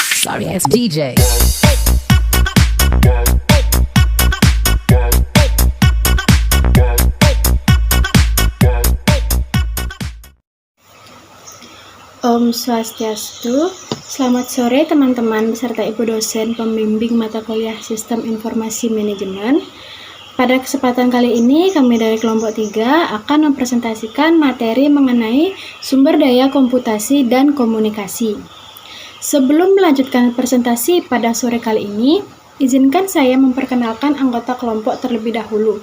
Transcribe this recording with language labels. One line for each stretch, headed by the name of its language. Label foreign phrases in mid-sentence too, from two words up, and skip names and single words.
English: sorry ass DJ.
Balinese: Om Swastiastu.
Indonesian: Selamat sore teman-teman beserta Ibu dosen pembimbing mata kuliah Sistem Informasi Manajemen. Pada kesempatan kali ini kami dari kelompok 3 akan mempresentasikan materi mengenai sumber daya komputasi dan komunikasi. Sebelum melanjutkan presentasi pada sore kali ini, izinkan saya memperkenalkan anggota kelompok terlebih dahulu.